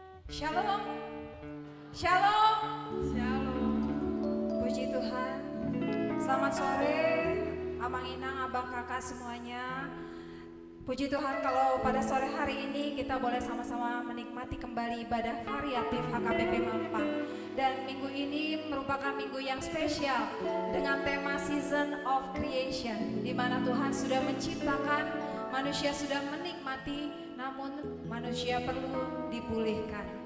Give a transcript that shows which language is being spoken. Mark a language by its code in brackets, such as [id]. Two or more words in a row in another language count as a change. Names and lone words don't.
[id] Shalom, shalom, Shalom. puji Tuhan. Selamat sore, Amang Inang, Abang Kakak semuanya. Puji Tuhan kalau pada sore hari ini kita boleh sama-sama menikmati kembali ibadah variatif HKBP Mampang. Dan minggu ini merupakan minggu yang spesial dengan tema Season of Creation, di mana Tuhan sudah menciptakan, manusia sudah menikmati, namun manusia perlu dipulihkan.